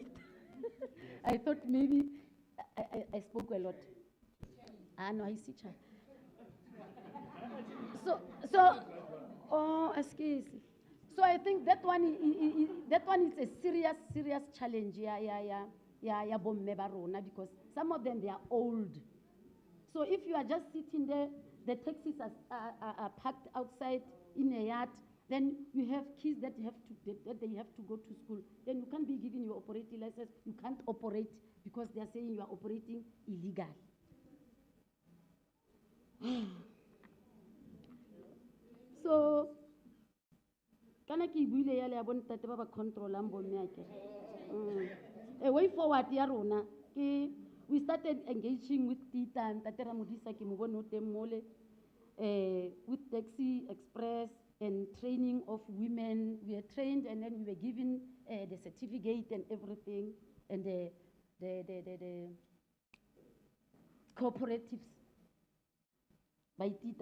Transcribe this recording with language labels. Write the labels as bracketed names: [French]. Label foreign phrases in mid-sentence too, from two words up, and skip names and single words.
[English] I thought maybe I spoke a lot. No, I see her. Excuse. So I think that one is a serious challenge. Yeah, [Southern Sotho] bomme ba rona, [English] because some of them, they are old. So if you are just sitting there, the taxis are parked outside in a yard, then you have kids that they have to go to school. Then you can't be given your operating license. You can't operate because they are saying you are operating illegal. So, [Southern Sotho] kana ke buile ya le ya bontate ba ba controlang bomme akere. [English] A way forward [Southern Sotho] ya rona ke [English] we started engaging with Tita and Tatera Modisa [Southern Sotho] ke mo bone o teng mole [English] with Taxi Express and training of women. We are trained and then we were given the certificate and everything, and the cooperatives by Tita.